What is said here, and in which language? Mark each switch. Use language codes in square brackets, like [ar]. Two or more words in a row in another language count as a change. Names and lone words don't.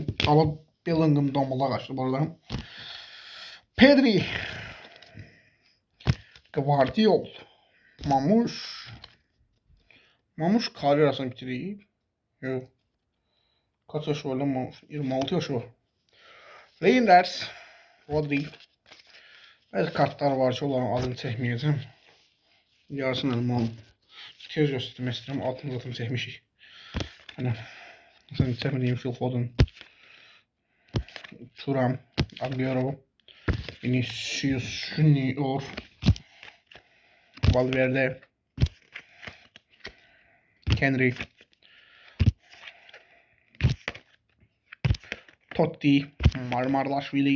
[tr] Ama Bellingham domala kaçtı bu arada. Pedri, Gvardiol, Mamuş kariyer arasını bitiriyor. Yok. Kaç yaşı var lan Mamuş? 26 yaşı var. Reinders, Rodri. Bazı kartlar var ki [az] onların adını çəkməyəcəm. Yarısını əlimə alım. Tez göstərmək istəyirəm. Altını zaten çəkmişik. Hani sen çəkmədiyim Phil Foden, Thuram, Agüero, Vinicius Junior, Valverde, Henry, Totti, Marmarlaşvili.